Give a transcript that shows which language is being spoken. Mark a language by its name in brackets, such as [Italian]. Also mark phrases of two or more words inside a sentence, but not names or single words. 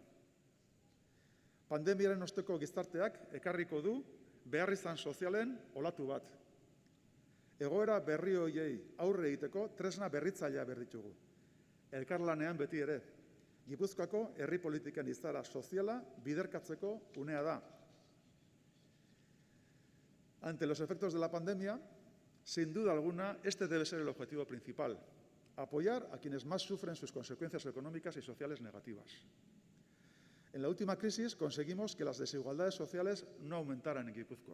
[Basque] Pandemiaren osteko gizarteak ekarriko du beharrizan sozialen olatu bat. Egoera berri horiei aurre egiteko tresna berritzailea behar ditugu. Elkarlanean beti ere, Gipuzkoako herri politiken izaera soziala biderkatzeko unea da. [Spanish] Ante los efectos de la pandemia, sin duda alguna, este debe ser el objetivo principal: apoyar a quienes más sufren sus consecuencias económicas y sociales negativas. En la última crisis conseguimos que las desigualdades sociales no aumentaran en Guipúzcoa.